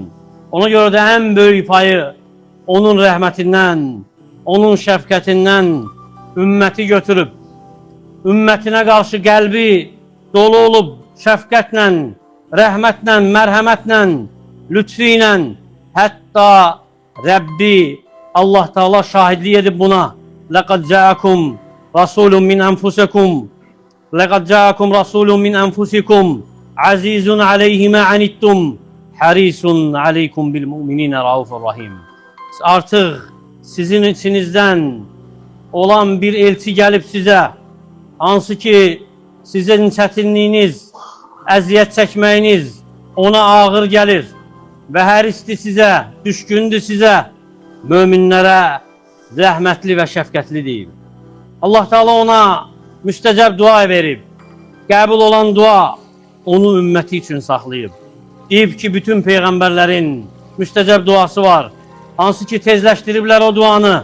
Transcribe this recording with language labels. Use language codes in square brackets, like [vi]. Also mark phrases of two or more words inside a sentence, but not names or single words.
[az] Ona görə də ən böyük payı onun rəhmətindən, onun şəfqətindən ümməti götürüb, ümmətinə qarşı qəlbi dolu olub, şəfqətlə, rəhmətlə, mərhəmətlə, lütfi ilə, hətta Rəbbi Allah Teala şahidlik edib buna. [ar] لَقَدْ جَاءَكُمْ رَسُولٌ مِنْ أَنْفُسِكُمْ لَقَدْ جَاءَكُمْ رَسُولٌ مِنْ أَنْفُسِكُمْ عَزِيزٌ عَلَيْهِ مَا عَنِتُّمْ حَرِيصٌ عَلَيْكُمْ بِالْمُؤْمِنِينَ رَؤُوفٌ رَحِيمٌ [tr] Artık sizin içinizden olan bir elçi gelip size, [az] hansı ki sizin çətinliyiniz, əziyyət çəkməyiniz ona ağır gelir ve hərisdir size, düşkündür size, möminlərə rəhmətli və şəfqətlidir. Allah Teala ona müstəcəb dua verib, qəbul olan dua onu ümməti üçün saxlayıb. Deyib ki, bütün peyğəmbərlərin müstəcəb duası var, hansı ki tezləşdiriblər o duanı.